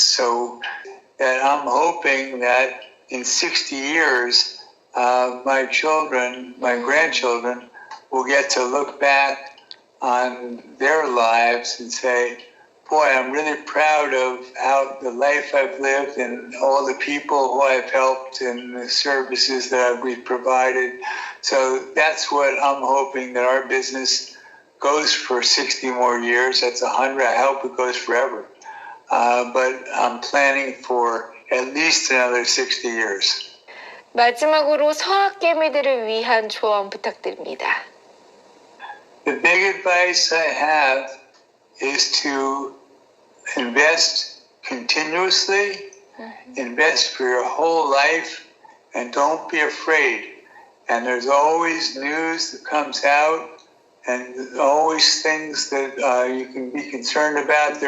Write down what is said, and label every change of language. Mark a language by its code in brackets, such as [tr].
[en] So that I'm hoping that in 60 years, my grandchildren, will get to look back on their lives and say, boy, I'm really proud of how the life I've lived and all the people who I've helped and the services that we've provided. So that's what I'm hoping, that our business goes for 60 more years. That's 100. I hope it goes forever. But I'm planning for at least another 60 years. [ko] 마지막으로 서학개미들을 위한 조언 부탁드립니다. [en] The big advice I have is to invest continuously, invest for your whole life, and don't be afraid. And there's always news that comes out, and always things that you can be concerned about.